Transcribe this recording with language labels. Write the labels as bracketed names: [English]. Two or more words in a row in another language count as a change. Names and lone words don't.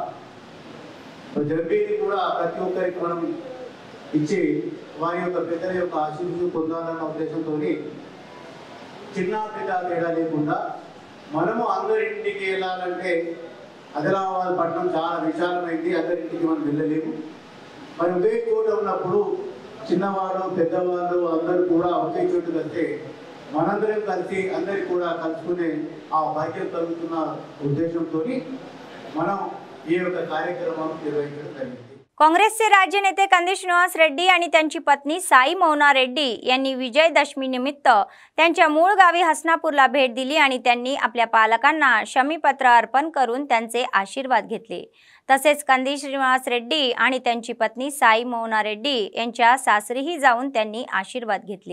[Telugu] జంబిని కూడా ప్రతి ఒక్కరికి మనం ఇచ్చి వారి యొక్క పెద్దల యొక్క ఆశీస్సులు పొందాలన్న ఉద్దేశంతో చిన్న పెద్ద తేడా లేకుండా మనము అందరింటికి వెళ్ళాలంటే ఆదిలాబాద్ పట్టణం చాలా విశాలమైంది, అందరింటికి మనం వెళ్ళలేము. మరి ఒకే చోట ఉన్నప్పుడు చిన్నవాళ్ళు పెద్దవాళ్ళు అందరూ కూడా ఒకే చోటు వెళ్తే మనందరం కలిసి అందరికి కూడా కలుసుకునే ఆ భాగ్యం కలుగుతున్న ఉద్దేశంతో మనం ఈ యొక్క కార్యక్రమం నిర్వహించడం జరిగింది. [Marathi] काँग्रेसचे राज्य नेते कंदी श्रीनिवास रेड्डी आणि त्यांची पत्नी साई मौना रेड्डी यांनी विजयदशमी निमित्त त्यांच्या मूळ गावी हसनापूरला भेट दिली आणि त्यांनी आपल्या पालकांना शमीपत्र अर्पण करून त्यांचे आशीर्वाद घेतले. तसेच कंदी श्रीनिवास रेड्डी आणि त्यांची पत्नी साई मौना रेड्डी यांच्या सासरीही जाऊन त्यांनी आशीर्वाद घेतले.